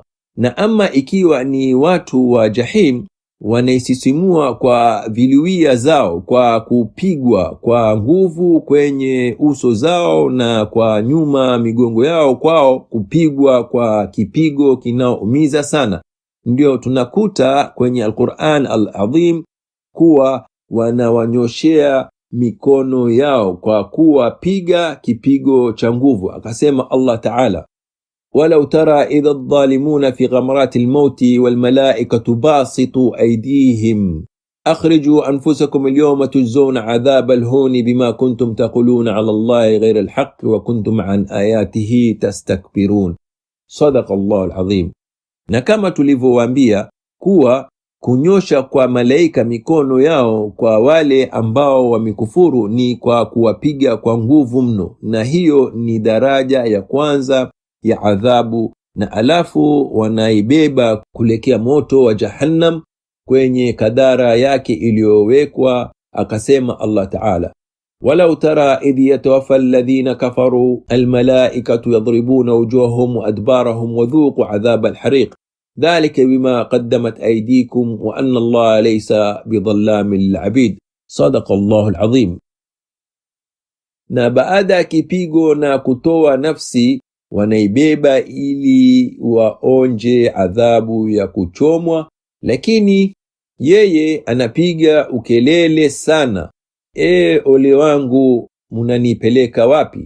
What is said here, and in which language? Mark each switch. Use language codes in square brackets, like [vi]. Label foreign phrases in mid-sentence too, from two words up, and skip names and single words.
[sw] Na ama ikiwa ni watu wa jahim, wanaisisimua kwa viluia zao, kwa kupigwa kwa nguvu kwenye uso zao na kwa nyuma migongo yao, kwao kupigwa kwa kipigo kinaoumiza sana. Ndio tunakuta kwenye Al-Qur'an al-Azim kuwa wanawanyoshea mikono yao kwa kuwapiga kipigo cha nguvu. [ar] Akasema Allah Ta'ala, ولو ترى إذا الظالمون في غمرات الموت والملائكة باسطوا أيديهم أخرجوا أنفسكم اليوم تجزون عذاب الهون بما كنتم تقولون على الله غير الحق وكنتم عن آياته تستكبرون. صدق الله العظيم. [sw] Na kama tulivyowaambia kuwa kunyosha kwa malaika mikono yao kwa wale ambao wamekufuru ni kwa kuwapiga kwa nguvu mno, na hiyo ni daraja ya kwanza ya adhabu, na alafu wanaibeba kulekea moto wa Jahannam kwenye kadara yake iliyowekwa. [ar] Akasema الله تعالى ولو ترى إذ يتوفى الذين كفروا الملائكة يضربون وجوههم وأدبارهم وذوقوا عذاب الحريق ذلك بما قدمت أيديكم وأن الله ليس بظلام للعبيد. صدق الله العظيم. [sw] Na baada kipigo na kutoa nafsi wanaibeba ili waonje adhabu ya kuchomwa, lakini yeye anapiga ukelele sana, ole wangu, munanipeleka wapi?